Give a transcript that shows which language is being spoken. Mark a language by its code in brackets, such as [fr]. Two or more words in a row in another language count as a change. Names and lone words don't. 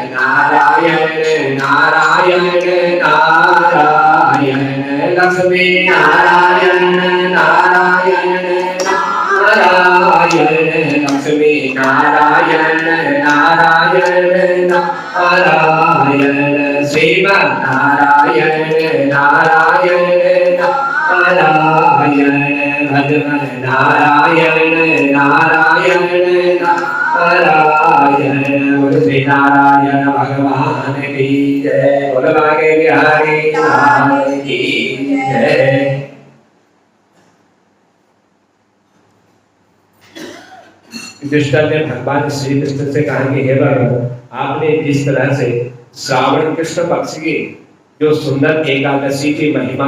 [hi] नारायण नारायण नारायण लक्ष्मी नारायण नारायण नारायण लक्ष्मी नारायण नारायण नारायण श्रीमन्नारायण नारायण नारायण भगवान नारायण नारायण नारायण बोलो श्री नारायण भगवान की जय बोलो बांके बिहारी लाल की जय। युधिष्ठिर ने भगवान श्री कृष्ण से कहा कि हे भगवान, आपने जिस तरह से श्रावण कृष्ण पक्ष की जो सुंदर एकादशी की महिमा